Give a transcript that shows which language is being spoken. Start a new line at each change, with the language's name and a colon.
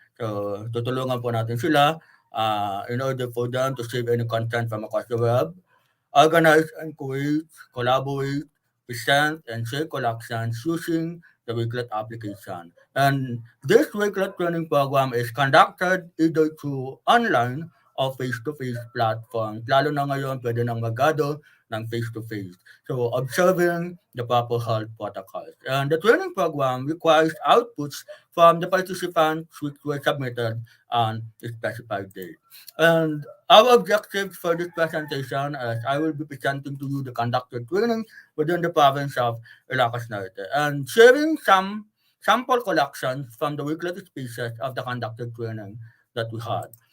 English: So,
Filipino: tutulungan po natin sila
English: in order for them to save any content from across the web, organize and create, collaborate, present, and share collections using the Wakelet application. And this Wakelet training program is conducted either through online or face-to-face platform.
Filipino: Lalo na ngayon, pwede nang mag-gather ng face-to-face.
English: So, observing the proper health protocols. And the training program requires outputs from the participants which were submitted on a specified date. And our objectives for this presentation is I will be presenting to you the conducted training within the province of Ilocos Norte and sharing some sample collections from the Wakelet species of the conducted training that we had.